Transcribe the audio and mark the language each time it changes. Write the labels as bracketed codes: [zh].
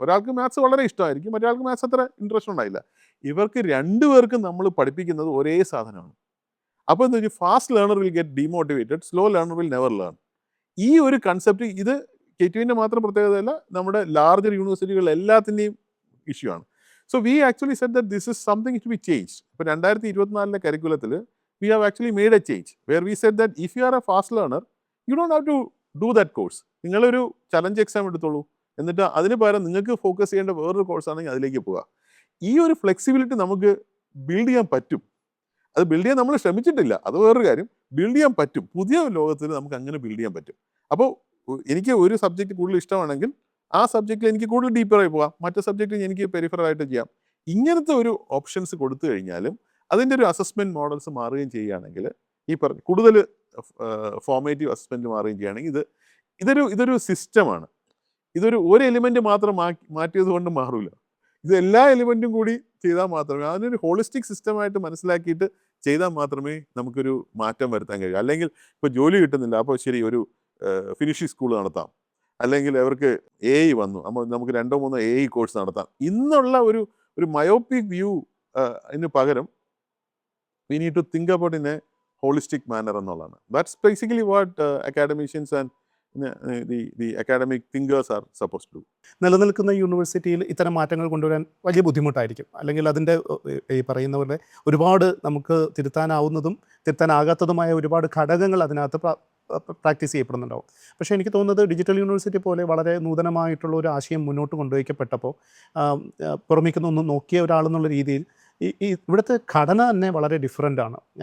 [ml] ഒരാൾക്ക് മാത്സ് വളരെ ഇഷ്ടമായിരിക്കും, മറ്റൊരാൾക്ക് മാത്സ് അത്ര ഇൻട്രസ്റ്റ് ഉണ്ടായില്ല. ഇവർക്ക് 2 പേർക്കും നമ്മൾ പഠിപ്പിക്കുന്നത് ഒരേ സാധനമാണ്. അപ്പോൾ എന്താ വെച്ചാൽ [en] Fast learner will get demotivated, slow learner will never learn. [ml] ഈ ഒരു കൺസെപ്റ്റ് ഇത് KTUവിൻ്റെ മാത്രം പ്രത്യേകതയല്ല, നമ്മുടെ ലാർജർ യൂണിവേഴ്സിറ്റികൾ എല്ലാത്തിൻ്റെയും ഇഷ്യൂ ആണ്. [en] So we actually said that this is something to be change. [ml] ഇപ്പോൾ 2024 കരിക്കുലത്തിൽ [en] we have actually made a change where we said that if you are a fast learner, you don't have to do that course. [ml] നിങ്ങളൊരു challenge exam എടുത്തോളൂ, എന്നിട്ട് അതിന് പകരം നിങ്ങൾക്ക് focus ചെയ്യേണ്ട വേറൊരു കോഴ്സാണെങ്കിൽ അതിലേക്ക് പോവുക. ഈ ഒരു ഫ്ലെക്സിബിലിറ്റി നമുക്ക് ബിൽഡ് ചെയ്യാൻ പറ്റും. അത് ബിൽഡ് ചെയ്യാൻ നമ്മൾ ശ്രമിച്ചിട്ടില്ല, അത് വേറൊരു കാര്യം. ബിൽഡ് ചെയ്യാൻ പറ്റും. പുതിയ ലോകത്തിൽ നമുക്ക് അങ്ങനെ ബിൽഡ് ചെയ്യാൻ പറ്റും. അപ്പോൾ എനിക്ക് ഒരു സബ്ജക്റ്റ് കൂടുതൽ ഇഷ്ടമാണെങ്കിൽ ആ സബ്ജക്റ്റിൽ എനിക്ക് കൂടുതൽ ഡീപ്പറായി പോകാം, മറ്റു സബ്ജക്റ്റിൽ എനിക്ക് പെരിഫറലായിട്ട് ചെയ്യാം. ഇങ്ങനത്തെ ഒരു ഓപ്ഷൻസ് കൊടുത്തു കഴിഞ്ഞാലും അതിൻ്റെ ഒരു അസസ്മെൻറ്റ് മോഡൽസ് മാറുകയും ചെയ്യുകയാണെങ്കിൽ ഈ കൂടുതൽ ഫോർമേറ്റീവ് അസസ്മെൻറ്റ് മാറുകയും ചെയ്യുകയാണെങ്കിൽ ഇതൊരു സിസ്റ്റമാണ്. ഒരു എലിമെൻ്റ് മാത്രം മാറ്റിയത് കൊണ്ട് മാറില്ല. ഇത് എല്ലാ എലിമെൻറ്റും കൂടി ചെയ്താൽ മാത്രമേ, അതിനൊരു ഹോളിസ്റ്റിക് സിസ്റ്റമായിട്ട് മനസ്സിലാക്കിയിട്ട് ചെയ്താൽ മാത്രമേ നമുക്കൊരു മാറ്റം വരുത്താൻ കഴിയൂ. അല്ലെങ്കിൽ ഇപ്പോൾ ജോലി കിട്ടുന്നില്ല, അപ്പോൾ ശരി ഒരു ഫിനിഷിംഗ് സ്കൂൾ നടത്താം, അല്ലെങ്കിൽ അവർക്ക് AI വന്നു, അപ്പോൾ നമുക്ക് 2-3 AI കോഴ്സ് നടത്താം ഇന്നുള്ള ഒരു മയോപ്പിക് വ്യൂ അതിന് പകരം [en] we need to think about in a holistic manner [ml] എന്നുള്ളതാണ്. [en] That's basically what academicians and the academic thinkers are supposed to do. [ml] നിലനിൽക്കുന്ന യൂണിവേഴ്സിറ്റിയിൽ ഇത്തരം മാറ്റങ്ങൾ കൊണ്ടുവരാൻ വലിയ ബുദ്ധിമുട്ടായിരിക്കും. അല്ലെങ്കിൽ അതിൻ്റെ ഈ പറയുന്ന പോലെ ഒരുപാട് നമുക്ക് തിരുത്താനാവുന്നതും തിരുത്താനാകാത്തതുമായ ഒരുപാട് ഘടകങ്ങൾ അതിനകത്ത് പ്രാക്ടീസ് ചെയ്യപ്പെടുന്നുണ്ടാവും. പക്ഷേ എനിക്ക് തോന്നുന്നത് ഡിജിറ്റൽ യൂണിവേഴ്സിറ്റി പോലെ വളരെ നൂതനമായിട്ടുള്ള ഒരു ആശയം മുന്നോട്ട് കൊണ്ടുവയ്ക്കപ്പെട്ടപ്പോൾ പുറമേക്കൊന്നും നോക്കിയ ഒരാളെന്നുള്ള രീതിയിൽ ഇവിടുത്തെ ഘടന തന്നെ വളരെ ഡിഫറൻ്റാണ്.